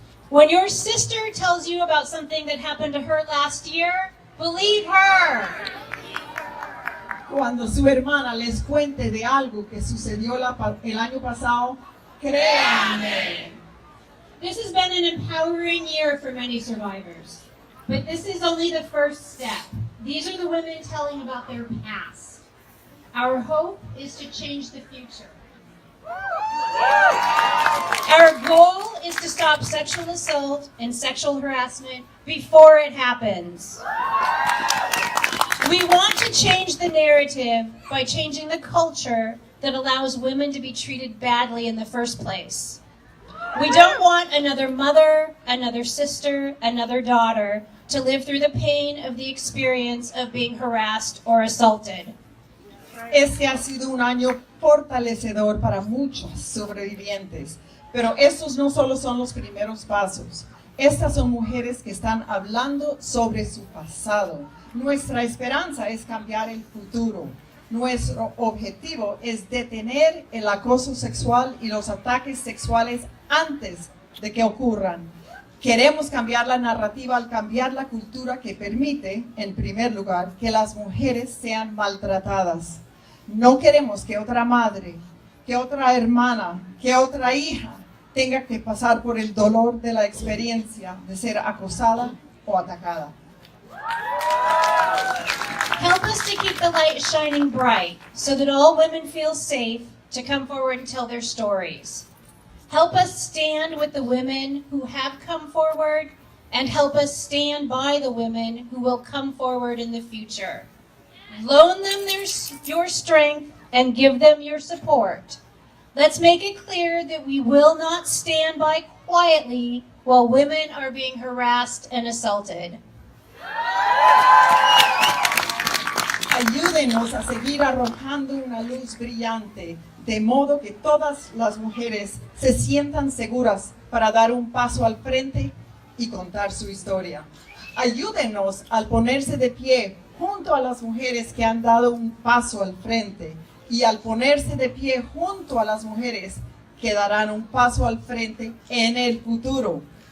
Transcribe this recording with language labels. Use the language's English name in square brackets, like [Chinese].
[English] When your sister tells you about something that happened to her last year, believe her. [Spanish] Cuando su hermana les cuente de algo que sucedió el año pasado, créanle. [English] This has been an empowering year for many survivors, but this is only the first step. These are the women telling about their past. Our hope is to change the future. Our goal is to stop sexual assault and sexual harassment before it happens. We want to change the narrative by changing the culture that allows women to be treated badly in the first place. We don't want another mother, another sister, another daughter to live through the pain of the experience of being harassed or assaulted. [Spanish] Este ha sido un año fortalecedor para muchos sobrevivientes, pero estos no solo son los primeros pasos. Estas son mujeres que están hablando sobre su pasado. Nuestra esperanza es cambiar el futuro. Nuestro objetivo es detener el acoso sexual y los ataques sexuales antes de que ocurran. Queremos cambiar la narrativa al cambiar la cultura que permite, en primer lugar, que las mujeres sean maltratadas. No queremos que otra madre, que otra hermana, que otra hija tenga que pasar por el dolor de la experiencia de ser acosada o atacada. [English] Help us to keep the light shining bright so that all women feel safe to come forward and tell their stories. Help us stand with the women who have come forward and help us stand by the women who will come forward in the future. Loan them your strength and give them your support. Let's make it clear that we will not stand by quietly while women are being harassed and assaulted. [Spanish] Ayúdenos a seguir arrojando una luz brillante, de modo que todas las mujeres se sientan seguras para dar un paso al frente y contar su historia. Ayúdenos al ponerse de pie junto a las mujeres que han dado un paso al frente y al ponerse de pie junto a las mujeres que darán un paso al frente en el futuro.